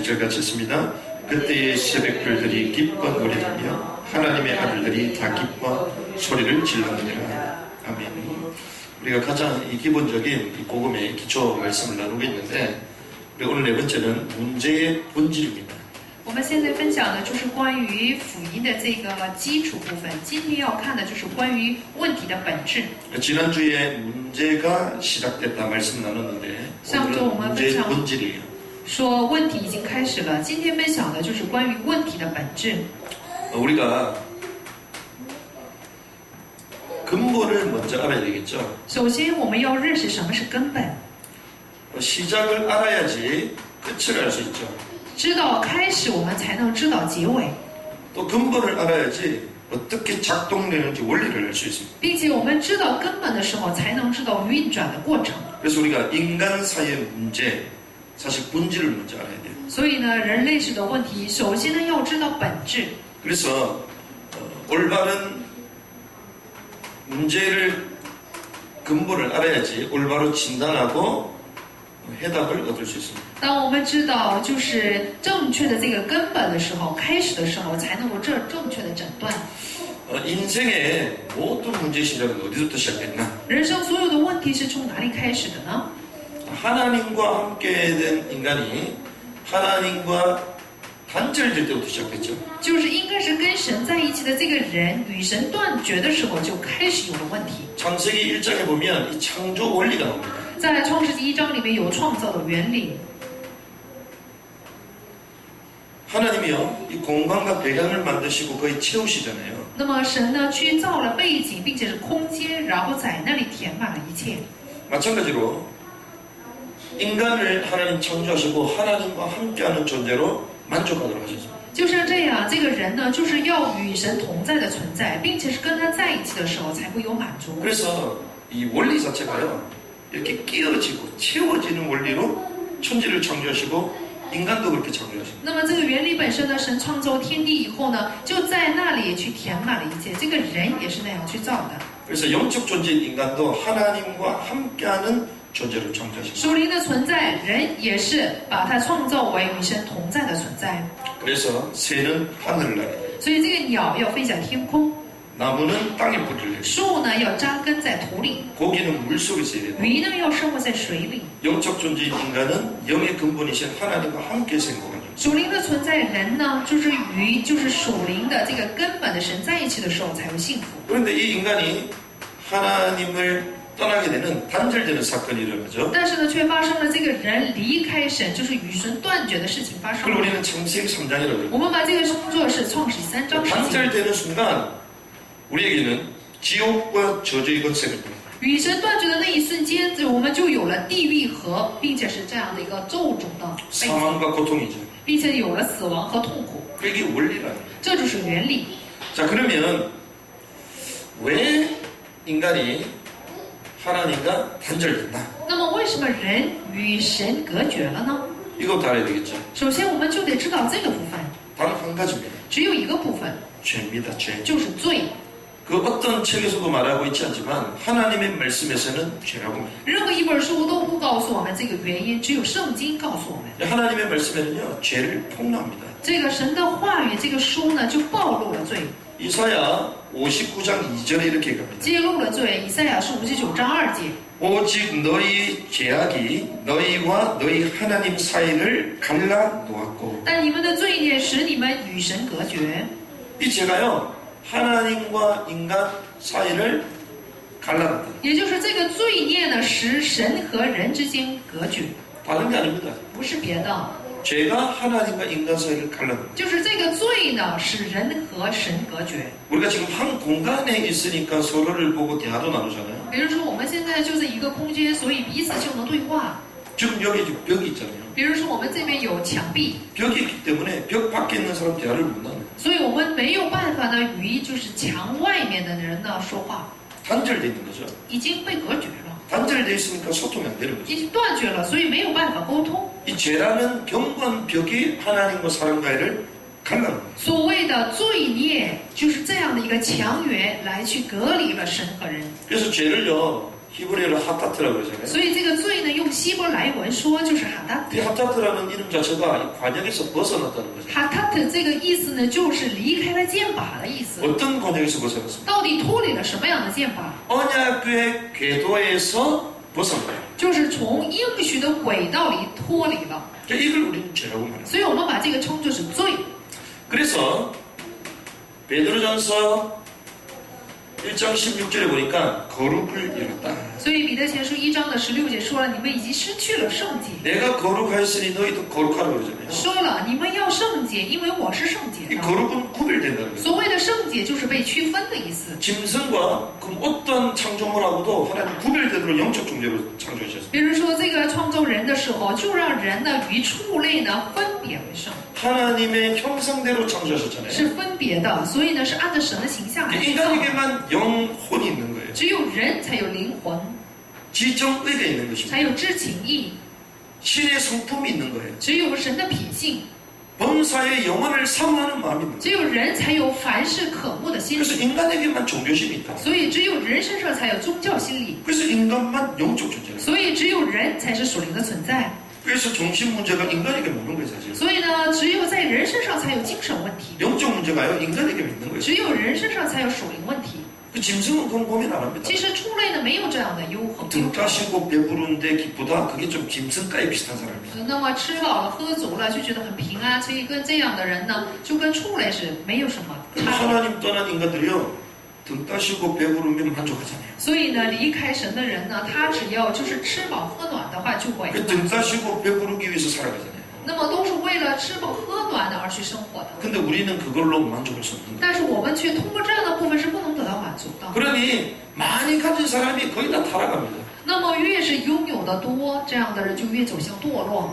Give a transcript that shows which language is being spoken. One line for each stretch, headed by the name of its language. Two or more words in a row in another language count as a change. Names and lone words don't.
Korean: 6절 같이 했습니다. 그때의 새벽별들이 기뻐 노래하며 하나님의 아들들이 다 기뻐 소리를 질렀느니라. 아멘. 우리가 가장 이 기본적인 이 복음의 기초 말씀을 나누고 있는데, 우리 오늘 네 번째는 문제의 본질입니다.
Chinese: 我们现在分享的就是关于福音的这个基础部分。今天要看的就是关于问题的本质。
Korean: 지난주에 문제가 시작됐다 말씀 나눴는데, 오늘은 문제의 본질이에요.
Chinese: 说问题已经开始了。今天分享的就是关于问题的本质。
Korean: 우리가 근본을 먼저 알아야 되겠죠.
Chinese: 首先，我们要认识什么是根本，
Korean: 시작을 알아야지 끝을 알 수 있죠.
Chinese: 知道开始，我们才能知道结尾，
Korean: 또 근본을 알아야지 어떻게 작동되는지 원리를 알 수 있습니다.
Chinese: 并且我们知道根本的时候，才能知道运转的过程。
Korean: 그래서 우리가 인간 사이의 문제, 사실 본질을 먼저 알아야 돼요.
Chinese: 所以呢，人类史的问题，首先呢要知道本质。
Korean: 그래서 올바른 문제를 근본을 알아야지 올바로 진단하고 해답을 얻을 수 있습니다.
Chinese: 当我们知道就是正确的这个根本的时候，开始的时候，才能够正确的诊断。
Korean: 인생의 모든 문제의 시작은 어디서부터 시작됐나?
Chinese: 人生所有的问题是从哪里开始的呢？
Korean: 하나님과 함께 된 인간이 하나님과 단절될 때부터 시작됐죠.
Chinese: 就是应该是跟神在一起的这个人与神断绝的时候就开始有了问题。
Korean: 창세기 1장에 보면 이 창조 원리가 나옵니다.
Chinese: 在创世纪1章里面有创造的原理，
Korean: 하나님이요, 이 공간과 배경을 만드시고 거의 채우시잖아요.
Chinese: 那么神呢去造了背景，并且是空间，然后在那里填满了一切。
Korean: 마찬가지로 인간을 하나님 창조하시고 하나님과 함께하는 존재로 만족하도록 하셨습니다.
Chinese: 就像这样，这个人呢就是要与神同在的存在，并且是跟他在一起的时候才会有满足。
Korean: 그래서 이 원리 자체가요, 이렇게 끼어지고 채워지는 원리로 천지를 창조하시고 인간도 그렇게 창조하십니다.
Chinese: 那么这个原理本身呢，神创造天地以后呢，就在那里去填满了一切。这个人也是那样去造的。
Korean: 그래서 영적 존재인 인간도 하나님과 함께하는 존재로 창조하십니다.
Chinese: 属灵的存在，人也是把它创造为与神同在的存在。
Korean: 그래서 새는 하늘을 나게,
Chinese: 所以这个鸟要飞向天空，
Korean: 나무는 땅에 뿌리를 내고,
Chinese: 树呢要扎根在土里，
Korean: 고기는 물속에 있어야 되고,
Chinese: 鱼呢要生活在水里。
Korean: 영적 존재인 인간은 영의 근본이신 하나님과 함께 행복하는 존재.
Chinese: 属灵的存在，人呢就是与就是属灵的这个根本的神在一起的时候才会幸福。
Korean: 그런데 이 인간이 하나님을 떠나게 되는 단절되는 사건이 일어나죠.
Chinese: 但是呢，却发生了这个人离开神，就是与神断绝的事情发生
Korean: 그걸
Chinese: 了。
Korean: 우리는 창세기 3장이라고 그래요.
Chinese: 我们把这个称作是创世3章事情。
Korean: 단절되는 순간 우리에게는 지옥과 저주의 권세가 있다.
Chinese: 与神断绝的那一瞬间，我们就有了地狱和，并且是这样的一个咒诅的背景，
Korean: 사망과 고통이죠.
Chinese: 并且有了死亡和痛苦，
Korean: 그게 원리라는.
Chinese: 这就是原理。
Korean: 자, 그러면 왜 인간이 하나님과 단절된다?
Chinese: 那么，为什么人与神隔绝了呢？
Korean: 이것도 알아야 되겠죠.
Chinese: 首先，我们就得知道这个部分，
Korean: 단 한 가지입니다.
Chinese: 只有一个部分，
Korean: 죄입니다. 죄.
Chinese: 就是罪。
Korean: 그 어떤 책에서도 말하고 있지 않지만 하나님의 말씀에서는 죄라고 말해요.
Chinese: 任何一本书都不告诉我们这个原因，只有圣经告诉我们。
Korean: 하나님의 말씀에는요, 죄를 폭로합니다.
Chinese: 这个神的话语，这个书呢，就暴露了罪，
Korean: 이사야 59장 2절에 이렇게 갑니다.
Chinese: 揭露了罪。以赛亚书59章2节。
Korean: 오직 너희 죄악이 너희와 너희 하나님 사이를 갈라 놓았고.
Chinese: 但你们的罪孽使你们与神隔绝。
Korean: 이 죄가요, 하나님과 인간 사이를 갈라놨다.
Chinese: 也就是这个罪孽呢，使神和人之间隔绝，
Korean: 다른 게 아닙니다.
Chinese: 不是别的，
Korean: 죄가 하나님과 인간 사이를 갈라놨다.
Chinese: 就是这个罪呢，使人和神隔绝。
Korean: 우리가 지금 한 공간에 있으니까 서로를 보고 대화도 나누잖아요.
Chinese: 比如说我们现在就在一个空间，所以彼此就能对话。
Korean: 지금 여기 벽이 있잖아요.
Chinese: 比如说我们这边有墙壁，
Korean: 벽이 있기 때문에 벽 밖에 있는 사람 대화를 못 나눠요.
Chinese: 所以我们没有办法呢与就是墙外面的人呢说话，
Korean: 단절돼 있는 거죠.
Chinese: 已经被隔绝了，
Korean: 단절돼 있으니까 소통이 안 되는 거죠.
Chinese: 已经断绝了，所以没有办法沟通。
Korean: 이 죄라는 견고한 벽이 하나님과 사람과를 갈라놓는 거예요.
Chinese: 所谓的罪孽就是这样的一个墙垣来去隔离了神和人。
Korean: 그래서 죄를요, 히브리어로 하타트라고 그러잖아요.
Chinese: 所以这个罪呢，用希伯来文说就是哈达
Korean: 이 하타트라는 이름 자체가 이 관역에서 벗어났다는 거죠.
Chinese: 哈达特这个意思呢，就是离开了剑靶的意思。
Korean: 어떤 관역에서 벗어났습니까?
Chinese: 到底脱离了什么样的剑靶？
Korean: 언약의 궤도에서 벗어난 거예요.
Chinese: 就是从应许的轨道里脱离了。
Korean: 그러니까 이걸 우리는 죄라고 말해요.
Chinese: 所以我们把这个称作是罪。
Korean: 그래서 베드로전서 1장 16절에 보니까 거룩을 잃었다.
Chinese: 所以彼得前书1章的16节说了，你们已经失去了圣洁。
Korean: 내가 거룩하였으니 너희도 거룩하라고 그러잖아요.
Chinese: 说了，你们要圣洁，因为我是圣洁
Korean: 이
Chinese: 的。
Korean: 거룩은 구별된다는 거예요.
Chinese: 所谓的圣洁，就是被区分的意思。
Korean: 짐승과 그 어떤 창조물하고도 하나님 구별되도록 영적 존재로 창조하셨어요.
Chinese: 比如说，这个创造人的时候，就让人呢与畜类呢分别为圣，
Korean: 하나님의 형상대로 창조하셨잖아요.
Chinese: 是分别的，所以呢是按照神的形象来去造的。
Korean: 인간에게만 영혼이 있는 거예요.
Chinese: 只有人才有灵魂，
Korean: 지정의가 있는 것입니다.
Chinese: 才有知情意，
Korean: 신의 성품이 있는 거예요.
Chinese: 只有神的品性，
Korean: 범사의 영혼을 사모하는 마음이 있는 거예요.
Chinese: 只有人才有凡事渴慕的心
Korean: 그래서
Chinese: 理，
Korean: 인간에게만 종교심이 있다.
Chinese: 所以只有人身上才有宗教心理，
Korean: 그래서 인간만 영적 존재예요.
Chinese: 所以只有人才是属灵的存在，
Korean: 그래서 정신 문제가 인간에게 없는 거예요, 사실.
Chinese: 所以呢，只有在人身上才有精神问题，
Korean: 영적 문제가요, 인간에게 있는 거예요.
Chinese: 只有人身上才有属灵问题。
Korean: 그 짐승은 그건 고민 안 합니다.
Chinese: 其实畜类呢没有这样的忧恨。
Korean: 등 따시고 배부른데 기쁘다? 그게 좀 짐승과에 비슷한 사람입니다.
Chinese: 那么吃饱了喝足了就觉得很平安，所以跟这样的人呢，就跟畜类是没有什么
Korean: 그리고
Chinese: 差别。
Korean: 하나님 떠난 인간들이요, 등 따시고 배부르면 만족하잖아요.
Chinese: 所以呢，离开神的人呢，他只要就是吃饱喝暖的话，就会。
Korean: 그 등 따시고 배부르기 위해서 살아가잖아요.
Chinese: 那么都是为了吃饱喝暖的而去生活的。
Korean: 근데 우리는 그걸로 만족할 수 없는 거예요.
Chinese: 但是我们却通过这样的部分是不能得到满足的。
Korean: 그러니 많이 가진 사람이 거의 다 타락합니다.
Chinese: 那么越是拥有的多，这样的人就越走向堕落。